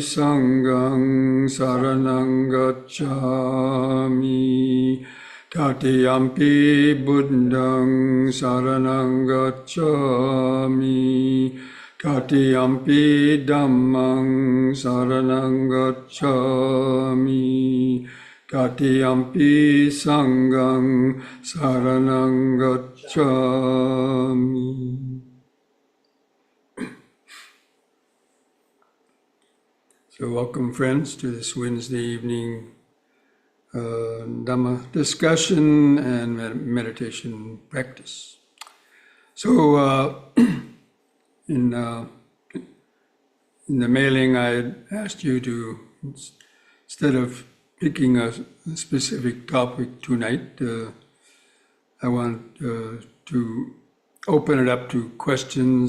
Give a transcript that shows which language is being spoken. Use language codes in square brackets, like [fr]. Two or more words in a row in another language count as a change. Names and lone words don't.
[pi] Sanghang saranang gacchami, Tatiyampi Buddhang saranang gacchami, Tatiyampi Dhammang saranang gacchami, Tatiyampi Sanghang saranang gacchami. [en] So welcome, friends, to this Wednesday evening Dhamma discussion and meditation practice. So in the mailing, I asked you to, instead of picking a specific topic tonight, I want to open it up to questions.